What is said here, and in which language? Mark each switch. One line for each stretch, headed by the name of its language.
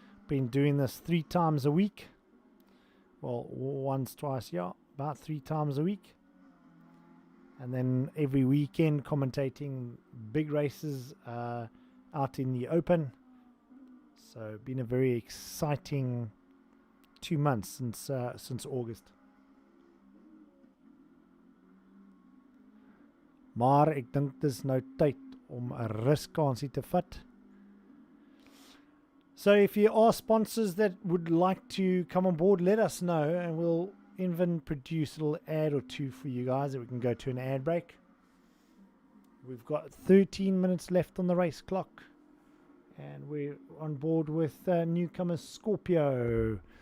English: Been doing this 3 times a week, well, once, twice, yeah, about 3 times a week, and then every weekend commentating big races out in the open. So been a very exciting 2 months since August.
Afrikaans: Maar ek dink dis nou tyd om 'n ruskansie te vat.
English: So if you are sponsors that would like to come on board, let us know, and we'll even produce a little ad or 2 for you guys that we can go to an ad break. We've got 13 minutes left on the race clock, and we're on board with newcomer Scorpio.